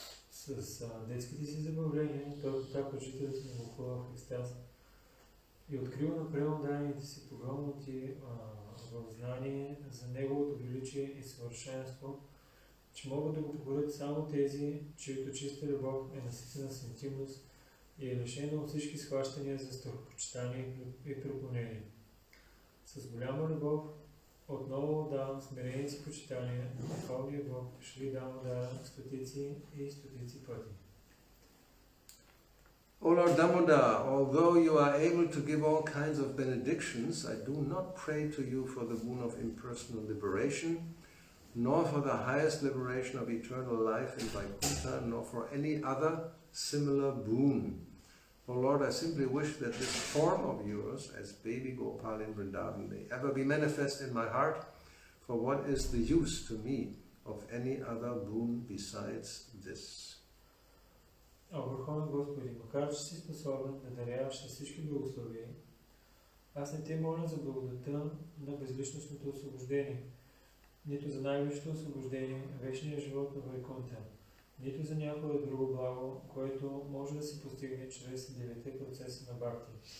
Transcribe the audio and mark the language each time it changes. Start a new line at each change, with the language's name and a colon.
Bulgarian: С детските си забавления той потапа жителите на Гокула в екстаз и открива на преударените си погълнати в знание за неговото величие и съвършенство, че могат да го покорят само тези, чието чиста любов е наситена с интимност и е лишена от всички схващания за страхопочитание и преклонение. С голяма любов отново давам смирените си почитания на Върховния Бог Шри Дамодара стотици и стотици пъти.
English: O Lord Damodar, although you are able to give all kinds of benedictions, I do not pray to you for the boon of impersonal liberation, nor for the highest liberation of eternal life in Vaikuntha, nor for any other similar boon. O Lord, I simply wish that this form of yours as baby Gopal in Vrindavan may ever be manifest in my heart, for what is the use to me of any other boon besides this?
Bulgarian: Върховен Господи, макар че си способен да даряваш на всички благословия, аз не те моля за благодата на безличностното освобождение, нито за най-висшето освобождение, вечния живот на Вайкунта, нито за някое друго благо, което може да се постигне чрез 9 процеса на Бхакти.